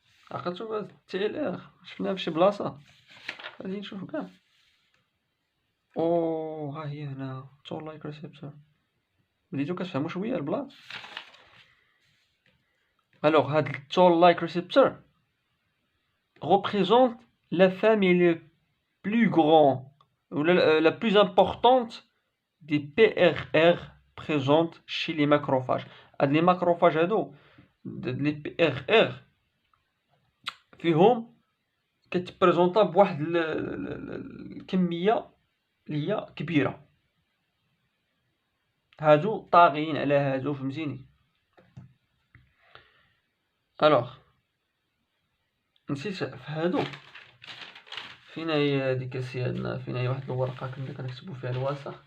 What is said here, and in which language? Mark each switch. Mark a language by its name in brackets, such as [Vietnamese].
[Arabic] عقلتو بهاد TLR شفناها فشي بلاصة؟ غادي نشوف كاع. ها هي هنا toll like receptor. بديتو كتفهمو شوية البلاص. [French] Alors, هاد toll like receptor représente la famille la plus grande ou la plus importante des PRR présentes chez les macrophages. [Arabic] هاد les macrophages هادو les PRR فيهم كتبريزونطا بواحد الكمية اللي هي كبيرة. هادو طاغيين على هادو، فهمتيني؟ الوغ نسيت في هادو فين هي هاديك السيادنا، فين هي واحد الورقة كنا كنكتبو فيها الواسع.